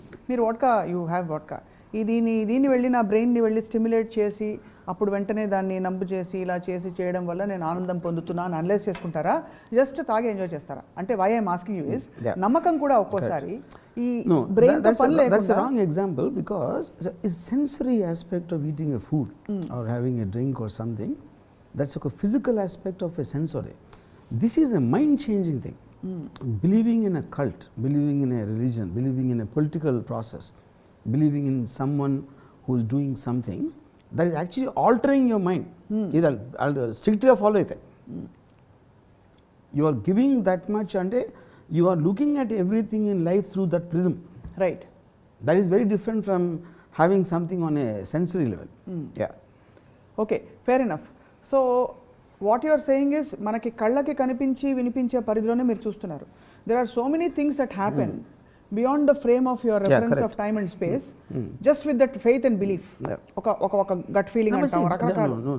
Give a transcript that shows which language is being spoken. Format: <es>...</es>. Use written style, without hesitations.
<te>మీరు</te> <en>You have vodka.</en> <te>దీన్ని వెళ్ళి నా బ్రెయిన్ని వెళ్ళి స్టిమ్యులేట్ చేసి అప్పుడు వెంటనే దాన్ని నంబు చేసి ఇలా చేసి చేయడం వల్ల నేను ఆనందం పొందుతున్నా అని అనలైజ్ చేసుకుంటారా, జస్ట్ తాగి ఎంజాయ్ చేస్తారా? అంటే</te> <en>why I'm asking you is</en> <te>నమ్మకం కూడా ఒక్కోసారి ఈ బ్రెయిన్ తో పని లేకుండా.</te> <en>That's a wrong example because it's sensory aspect of eating a food or having a drink or something. That's a physical aspect of a sensory. This is a mind changing thing. Believing in a cult, believing in a religion, believing in a political process, believing in someone who is doing something, that is actually altering your mind. I'll strictly follow it. You are giving that much and you are looking at everything in life through that prism. Right. That is very different from having something on a sensory level. Yeah. Okay, fair enough. So what you're saying is</en> <te>మనకి కళ్ళకి కనిపించి వినిపించే పరిధిలోనే మీరు చూస్తున్నారు.</te> <en>There are so many things that happen beyond the frame of your reference of time and space, just with that faith and belief.</en> <te>ఒక gut feeling అంటాం రకరకాల.</te>